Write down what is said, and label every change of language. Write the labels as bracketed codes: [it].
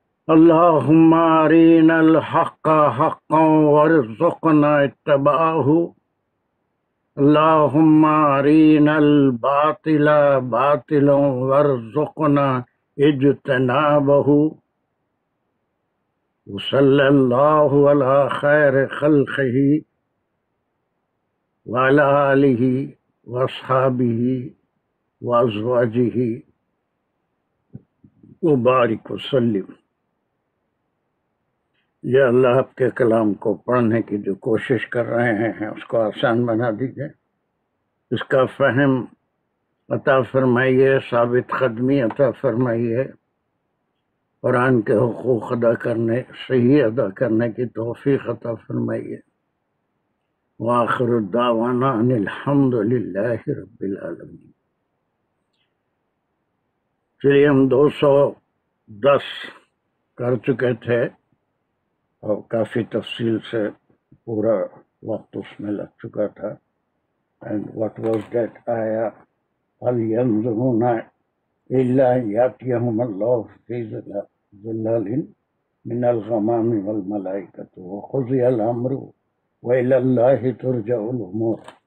[ar] اللهم أرنا الحق حقا وارزقنا اتباعه اللهم أرنا الباطل باطلا وارزقنا اجتنابه وصلى الله على خير خلقه وعلى آله وأصحابه وأزواجه وبارك وسلم. [ur] یا اللہ آپ کے کلام کو پڑھنے کی جو کوشش کر رہے ہیں اس کو آسان بنا دیجیے، اس کا فہم عطا فرمائیے، ثابت قدمی عطا فرمائیے، قرآن کے حقوق ادا کرنے، صحیح ادا کرنے کی توفیق عطا فرمائیے. [ar] وآخر الدعوانا ان الحمد للہ رب العالمین. [ur] چلیے ہم 210 کر چکے تھے اور کافی تفصیل سے پورا وقت اس میں لگ چکا تھا. [en] and what was that [ar] آیا هل ينظرون الا یاتیہم اللہ فی ظلال من الغمام والملائکۃ وقضی الامر وإلی اللہ ترجع الامور.